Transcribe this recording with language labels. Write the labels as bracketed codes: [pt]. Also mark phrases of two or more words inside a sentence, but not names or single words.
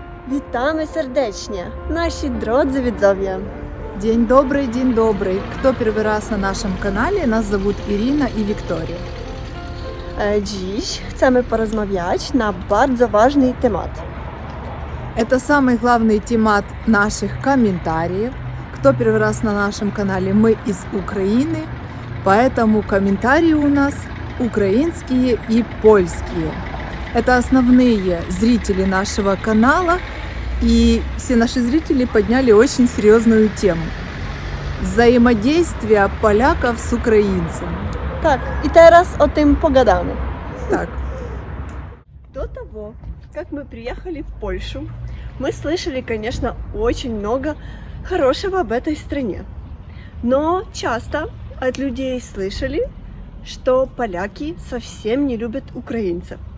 [pl] Witamy serdecznie, nasi drodzy widzowie. [ru] День добрый. Кто первый раз на нашем канале, нас зовут Ирина и Виктория. [pl] Dziś chcemy porozmawiać na bardzo ważny temat. [ru] Это самый главный темат наших комментариев. Кто первый раз на нашем канале, мы из Украины, поэтому комментарии у нас украинские и польские. Это основные зрители нашего канала, и все наши зрители подняли очень серьезную тему. Взаимодействие поляков с украинцами. [pl] Tak, i teraz o tym pogadamy. [ru] Так, До того, как мы приехали в Польшу, мы слышали, конечно, очень много хорошего об этой стране. Но часто от людей слышали, что поляки совсем не любят украинцев.